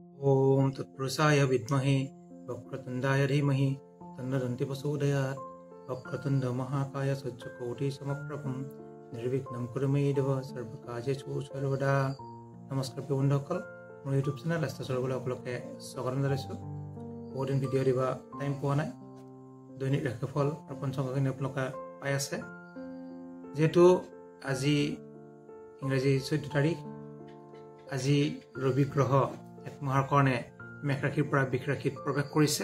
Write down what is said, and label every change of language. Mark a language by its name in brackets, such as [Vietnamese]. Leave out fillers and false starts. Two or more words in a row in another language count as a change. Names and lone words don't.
[Sanskrit] ओम तत्पुरुषाय विद्महे वक्रतुंडाय धीमहि तन्नो दन्ति प्रचोदयात्। वक्रतुंड महाकाय सूर्यकोटि समप्रभं निर्विघ्नं कुरु मे देव सर्वकार्येषु सर्वदा। [Assamese] नमस्कार बন্ধুসকল, মোৰ ইউটিউব চেনেল ৰাস্তা চলবলৈ আপোনালোকে স্বাগতম জনাইছোঁ। বহুদিন ভিডিঅ' দিবা টাইম পোৱা নাই। দৈনিক ৰাশিফল আৰু পঞ্চাংগখিনি আপোনালোকে পাই আছে। যেহেতু আজি ইংৰাজী 14 তাৰিখ, আজি ৰবি গ্ৰহ এক মাহৰ কাৰণে মেষ ৰাশিৰ পৰা বৃষ ৰাশিত প্ৰৱেশ কৰিছে।